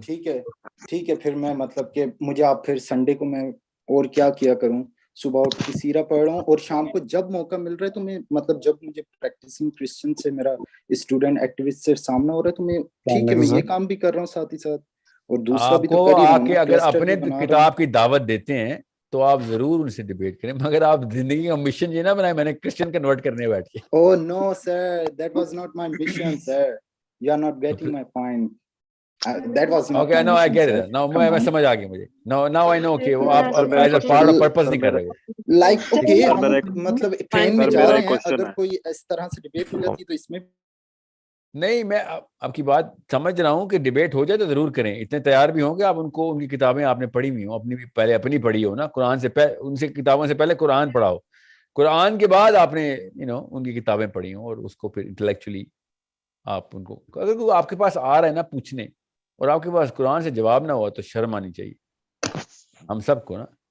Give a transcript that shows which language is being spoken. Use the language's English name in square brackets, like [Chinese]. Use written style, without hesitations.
[Urdu] ٹھیک ہے پھر میں مطلب کہ مجھے آپ پھر سنڈے کو میں اور کیا کیا کروں, صبح اٹھ کے سیرہ پڑھ رہا ہوں, اور شام کو جب موقع مل رہا ہے تو میں مطلب جب مجھے پریکٹسنگ کرسچن سے میرا اسٹوڈنٹ ایکٹیوسٹ سے سامنا ہو رہا ہے تو میں ٹھیک ہے میں یہ کام بھی کر رہا ہوں ساتھ ہی ساتھ, اور دوسرا بھی تو کر ہی رہا ہوں. اگر اپنے کتاب کی دعوت دیتے ہیں تو آپ ضرور ان سے ڈیبیٹ کریں, مگر آپ زندگی کا مشن یہ نہ بنائیں میں نے کرسچن کنورٹ کرنے بیٹھ کے. [English] Oh no sir, that was not my ambition sir, you are not getting my point. That was not okay, no I get it now, میں سمجھ آ گئی مجھے. now I know کہ وہ آپ as a part of purpose نہیں کر رہے ہو. [Urdu] like okay ہم مطلب ٹرین میں جا رہے ہیں, اگر کوئی اس طرح سے ڈیبیٹ ہو جاتی تو اس میں نہیں, میں آپ کی بات سمجھ رہا ہوں کہ ڈیبیٹ ہو جائے تو ضرور کریں. اتنے تیار بھی ہوں کہ آپ ان کو ان کی کتابیں آپ نے پڑھی ہوئی ہوں, اپنی بھی پہلے اپنی پڑھی ہو نا, قرآن سے ان سے کتابوں سے پہلے قرآن پڑھاؤ, قرآن کے بعد آپ نے ان کی کتابیں پڑھی ہوں, اور اس کو پھر انٹلیکچولی آپ ان کو, اگر کوئی آپ کے پاس آ رہا ہے نا پوچھنے اور آپ کے پاس قرآن سے جواب نہ ہوا تو شرم آنی چاہیے ہم سب کو نا.